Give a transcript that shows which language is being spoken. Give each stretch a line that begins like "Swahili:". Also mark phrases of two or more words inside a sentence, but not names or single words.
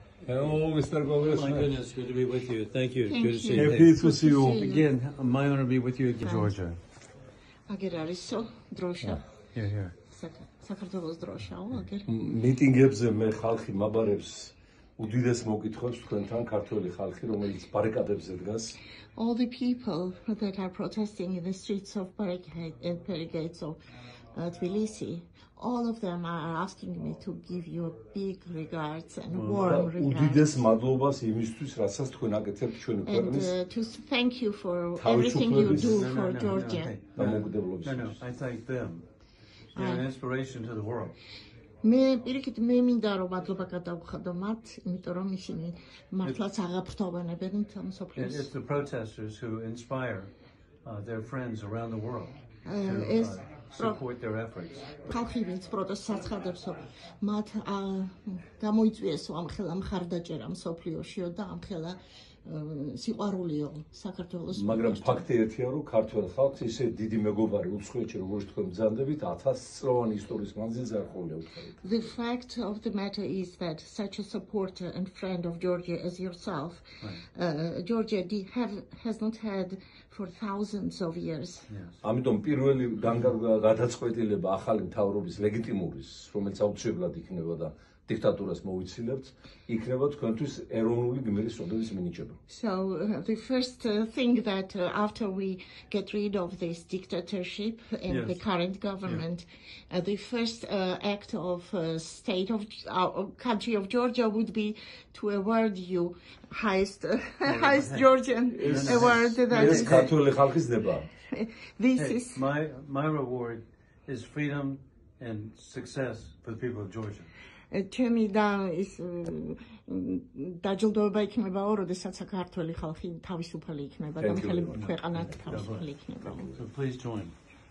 English: Hello, Mr. Congressman. My goodness, good to be with you. Thank you. Thank Good to see you. you. Happy to see you. Again, my honor to be with you again, Georgia.
Georgian: აგერ არისო დროშა
English: Here.
Georgian: საქართველოს დროშაო აგერ მიტინგებზე მე ხალხი მაბარებს უდიდეს მოკითხვებს თქვენთან ქართველი ხალხი რომელიც ბარიკადებზე დგას
English: all the people that are protesting in the streets of barricades of Tbilisi, all of them are asking me to give you a big regards and warm regards.
Georgian: უდიდეს მადლობას იმისთვის, რასაც თქვენ აკეთებთ ჩვენი ქვეყნის
English: And to thank you for everything you do for Georgia.
Georgian: დამოუკიდებლობის.
English: No, I thank them. You're an inspiration to the world.
Georgian: მე პირიქით მე მინდა რომ მადლობა გადავხადო მათ, იმიტომ რომ ისინი მართლაც აღაფრთოვანებენ მსოფლიოს.
English: It's the protesters who inspire their friends around the world
Georgian: ეს
English: to support their efforts.
Georgian: ხალხი ვინც პროტესტს აცხადებსო, მათ გამოიწვიესო ამ ხელა მხარდაჭერა მსოფლიოშიო და ამ ხელა სიყვარულიო საქართველოს. მაგრამ ფაქტი ერთია, რომ ქართველ ხალხს ისე დიდი მეგობარი უცხოეთში როგორც თქვენ ბრძანდებით 1000 წლოვანი ისტორიის მანძილზე არ ყოფილა უთხარით.
English: The fact of the matter is that such a supporter and friend of Georgia as yourself, Georgia has not had for thousands of years.
Georgian: ამიტომ პირველი გადაწყვეტილება ახალი მთავრობის ლეგიტიმურის, რომელიც აუცილებლად იქნება და დიქტატურას მოვიცილებთ, იქნება თქვენთვის ეროვნული გმირის წოდების მინიჭება.
English: So the first thing that after we get rid of this dictatorship in the current government, the first act of state of our country of Georgia would be to award you highest Georgian award that
Georgian: ეს ქართველი ხალხის ნება.
English: This is my reward is freedom and success for the people of Georgia.
Georgian: ჩემი და ის დაჯილდოება იქნებაო, როდესაც საქართველოს ხალხი თავისუფალი იქნება და მთელი ქვეყანა თავისუფალი იქნება.
English: So please join.